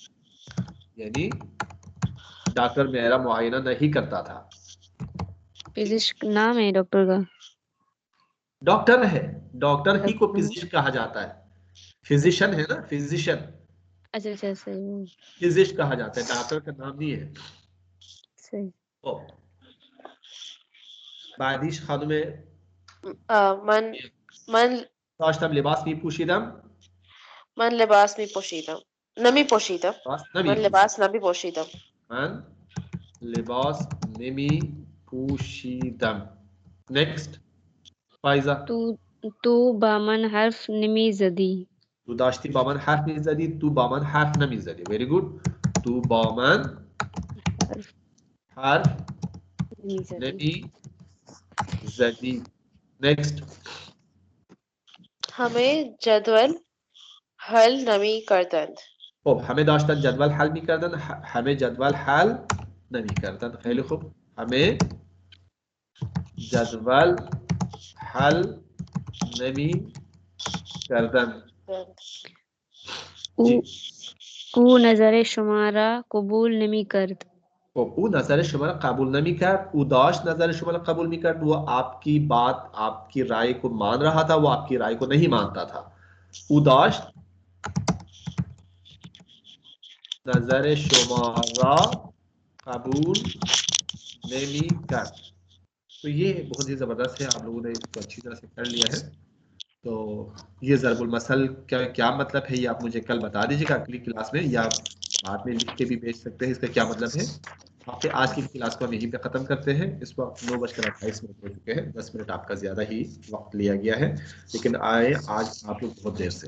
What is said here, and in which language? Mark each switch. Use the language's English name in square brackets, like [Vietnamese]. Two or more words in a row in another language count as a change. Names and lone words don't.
[Urdu] یعنی ڈاکٹر میرا معائنہ نہیں کرتا تھا. فزسٹ نام ہے ڈاکٹر کا? ڈاکٹر ہے، ڈاکٹر ہی کو डॉक्टर। فزسٹ کہا جاتا ہے. فزیشن ہے نا، فزیشن, اچھا اچھا صحیح فزسٹ کہا جاتا ہے، ڈاکٹر کا نام نہیں ہے. सही। ओ बादिश खानुम [Persian] من من داشتم لباس میپوشیدم. من لباس می پوشیدم. نمی پوشیدم. لباس من نمیپوشیدم. لباس نمی پوشیدم. من لباس نمیپوشیدم. next فایزا. تو با من حرف نمیزدی. تو داشتی با من حرف میزدی، تو با من حرف نمیزدی. [English] very good. [Persian] تو با من حرف نمیزدی. نمیزدی. [English] next [Persian] همه جدول حل نمی کردند. خب همه داشتن جدول حل میکردن، همه جدول حل نمیکردن. خیلی خوب، همه جدول حل نمیکردن. او نظر شما را قبول نمی کرد. خب او نظر شما را قبول نمی کرد، او داشت نظر شما را قبول می کرد، [Urdu] وہ آپ کی بات آپ کی رائے کو مان رہا تھا، وہ آپ کی رائے کو نہیں مانتا تھا. [Persian] او داشت नजर شما را قبول نمی کرد. [Urdu] تو یہ بہت ہی زبردست ہے، آپ لوگوں نے اس کو اچھی طرح سے کر لیا ہے. تو یہ ضرب المثل کیا مطلب ہے، یہ آپ مجھے کل بتا دیجیے گا اگلی کلاس میں، یا بعد میں لکھ کے بھی بھیج سکتے ہیں اس کا کیا مطلب ہے. آپ کے آج کی کلاس کو ہم یہیں پہ ختم کرتے ہیں۔ اس وقت 9:28 ہو چکے ہیں، 10 منٹ آپ کا زیادہ ہی وقت لیا گیا ہے، لیکن آئے آج آپ لوگ بہت دیر سے.